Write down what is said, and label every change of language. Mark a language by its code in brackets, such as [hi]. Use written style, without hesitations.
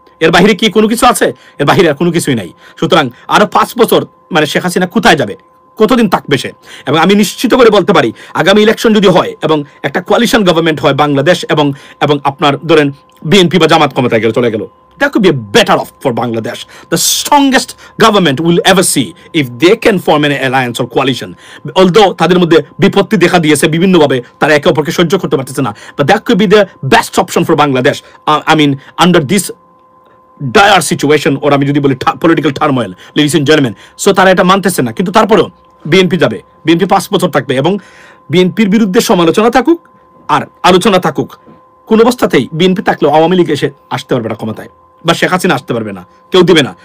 [bn] এর বাহিরে কি কোনো কিছু আছে? এর বাহিরে আর কোনো কিছুই নাই। সুতরাং আরো 5 বছর মানে শেখ হাসিনা কোথায় যাবে, কতদিন থাকবে সে? এবং আমি নিশ্চিত করে বলতে পারি, আগামী ইলেকশন যদি হয় এবং একটা কোয়ালিশন গভর্নমেন্ট হয় বাংলাদেশ, এবং এবং আপনার ধরেন বিএনপি বা জামাত ক্ষমতায় চলে গেল, [en] that could be a better off for Bangladesh. The strongest government we'll ever see if they can form an alliance or coalition. [bn] Although তাদের মধ্যে বিপত্তি দেখা দিয়েছে বিভিন্নভাবে, তারা একে অপরকে সহ্য করতে পারতেছে না, [en] but that could be the best option for Bangladesh. I mean, under this dire situation, or [bn] আমি যদি বলি [en] political turmoil, ladies and gentlemen. [bn] So তারা এটা মানতেছে না, কিন্তু তারপরেও বিএনপি যাবে, বিএনপি 5 বছর থাকবে, এবং বিএনপির বিরুদ্ধে সমালোচনা থাকুক আর আলোচনা থাকুক, কোন অবস্থাতেই বিএনপি থাকলেও আওয়ামী লীগ এসে আসতে পারবে না ক্ষমতায়, বা শেখ হাসিনা আসতে পারবে না, কেউ দিবে না।